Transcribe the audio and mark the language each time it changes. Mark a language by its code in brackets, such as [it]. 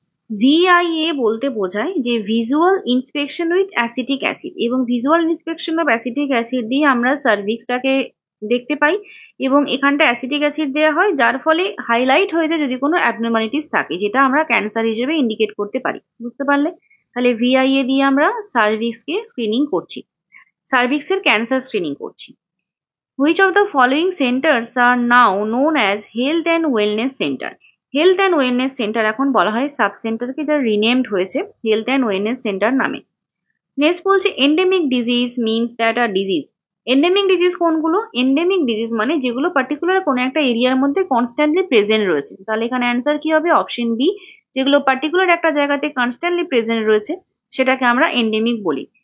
[bn] VIA বলতে বোঝায় যে visual inspection with acetic acid, এবং visual inspection of acetic acid দিয়ে আমরা সার্ভিক্সটাকে দেখতে পাই এবং এখানটা অ্যাসিটিক অ্যাসিড দেওয়া হয়, যার ফলে হাইলাইট হয়ে যায় যদি কোনো অ্যাবনর্মালিটিস থাকে, যেটা আমরা ক্যান্সার হিসেবে ইন্ডিকেট করতে পারি। বুঝতে পারলে? তাহলে ভিআইএ দিয়ে আমরা সার্ভিক্সকে স্ক্রিনিং করছি, সার্ভিক্সের ক্যান্সার স্ক্রিনিং করছি। [en] Which of the following centers are now known as health and wellness center? [bn] Health and wellness centre এখন বলা হয় সাব সেন্টারকে, যা রিনেমড হয়েছে হেলথ অ্যান্ড ওয়েলনেস সেন্টার নামে। নেক্সট বলছে [en] Endemic disease means that আর disease. [bn] Endemic disease কোনগুলো? Endemic disease মানে যেগুলো পার্টিকুলার কোনো একটা এরিয়ার মধ্যে কনস্ট্যান্টলি প্রেজেন্ট রয়েছে। তাহলে এখানে অ্যান্সার কি হবে? Option B. যেগুলো পার্টিকুলার একটা জায়গাতে কনস্ট্যান্টলি প্রেজেন্ট রয়েছে সেটাকে আমরা এন্ডেমিক বলি।